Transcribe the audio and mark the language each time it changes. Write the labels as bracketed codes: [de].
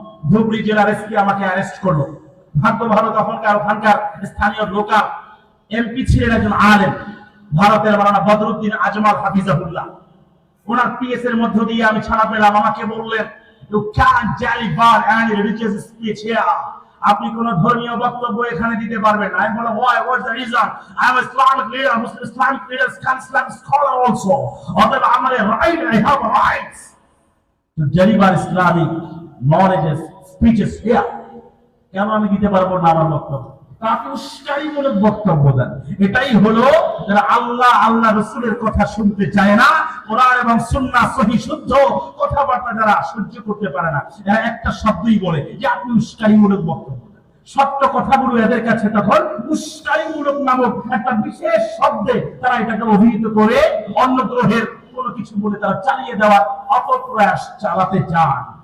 [bn] ধুবড়ী জেলার এসপি আমাকে অ্যারেস্ট করলো। ভাগ্য ভালো তখনকার ওখানকার স্থানীয় লোকাল এমপি ছিলেন একজন আলেম, ভারতের মাওলানা বদরুদ্দিন আজমাল হাফিজাহুল্লাহ। ওনার পিএস এর মধ্য দিয়ে আমি ছাড়া পেলাম। আমাকে বললেন, [en] you can't deliver any religious speech here, [bn] আপনি কোন ধর্মীয় বক্তব্য এখানে দিতে পারবেন না। আমি বললাম, [en] why, what's the reason? I am Islamic leader, Muslim Islamic leader, Islamic scholar also. [bn] অতএব আমার right, [en] I have a right to deliver Islamic knowledge speeches here. [bn] কেন আমি দিতে পারবো না আমার বক্তব্য? তাকে উস্কানিমূলক বক্তব্য দেন। এটাই হলো যারা আল্লাহ রাসূলের কথা শুনতে চায় না, কোরআন এবং সুন্নাহ সহিহ শুদ্ধ কথাবার্তা যারা সহ্য করতে পারে না, এরা একটা শব্দই বলে যে আপনি উস্কানিমূলক বক্তব্য দেন। সত্য কথাগুলো এদের কাছে তখন উস্কানিমূলক নামক একটা বিশেষ শব্দে তারা এটাকে অভিহিত করে অন্য গ্রহের কোনো কিছু বলে তারা চালিয়ে দেওয়ার অপপ্রয়াস চালাতে চান।